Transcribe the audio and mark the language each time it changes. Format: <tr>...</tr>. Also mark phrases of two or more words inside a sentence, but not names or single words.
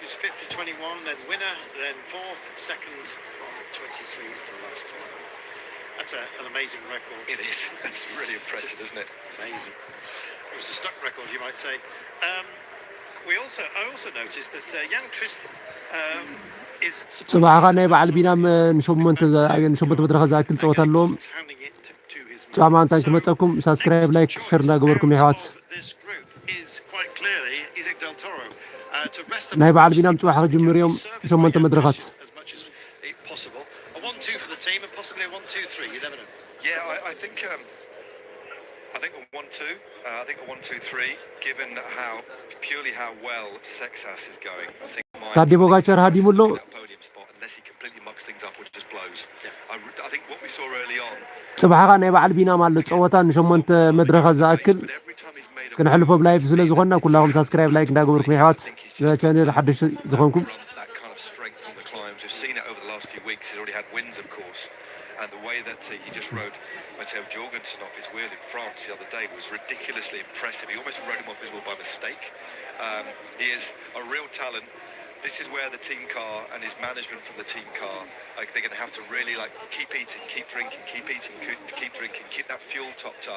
<en>He's 5th to 21, then winner, then 4th, 2nd from 23 to last time. That's an amazing record. It is. It's really impressive, isn't it? Amazing. It was a stuck record, you might say. I also noticed that Jan Christ is...</en> <ti>ጽባሕ ናይ በዓል ቢናም ንሸሞንተ መድረኽ ዝኣክል ፀወታ ኣለዎም ጫማ እንታን ክመፀኩም</ti> <en>subscribe like share</en> <ti>እናገበርኩም ይሕዋት ናይ በዓል ቢናም ጽባሕ ክጅምር እዮም ሸሞንተ መድረኻት</ti> <en>Yeah, I think a 1-2. I think a 1-2-3. Given how well Sexas is going, I think</en> <ti>Tadej Pogačar ሃዲሙሎ</ti> <en>podium spot unless he completely mucks things up or just blows. I think what we saw early on.</en> <ti>ጽባሕኻ ናይ በዓል ቢናም ኣሎ ፀወታ ንሸሞንተ መድረኻት ዝኣክል ክንሕልፎ ብላይፍ ስለ ዝኾንና ኩላኹም</ti> <en>subscribe like</en> <ti>እንዳገበርኩም ይሕዋት ቻነል ሓድሽ ዝኾንኩም</ti> <en>That kind of strength on the climbs. We've seen it over the last few weeks. He's already had wins, of course. And the way that he just rode Matteo Jorgensen off his wheel in France the other day was ridiculously impressive. He almost rode him off his wheel by mistake. He is a real talent. This is where the team car and his management from the team car, like, they're going to have to really keep eating, keep drinking, keep eating, keep drinking, keep that fuel topped up.</en>